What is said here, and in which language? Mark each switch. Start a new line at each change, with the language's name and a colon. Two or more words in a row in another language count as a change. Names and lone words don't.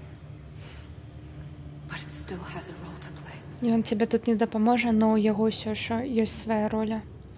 English: But it still has a role to play.
Belarusian: Ён тебе тут не дапаможа, но ў яго ўсё ж ёсць свая роля.